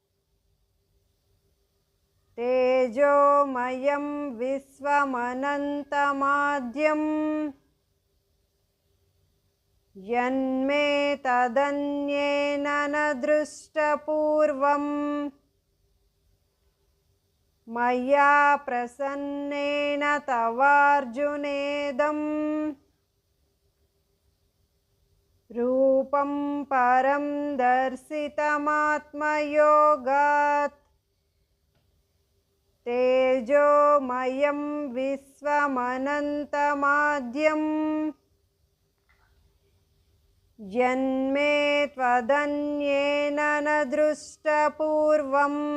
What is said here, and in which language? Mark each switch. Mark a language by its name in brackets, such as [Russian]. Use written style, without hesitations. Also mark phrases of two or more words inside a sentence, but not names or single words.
[Sanskrit] తేజోమయం విశ్వమనంతమాద్యం యన్మే తదన్యేన న దృష్టపూర్వం మయా ప్రసన్నేన తవార్జునేదం रूपं परं दर्शितमात्मयोगात् तेजोमयं विश्वमनन्तमाद्यम् यन्मे त्वदन्येन न दृष्टपूर्वम्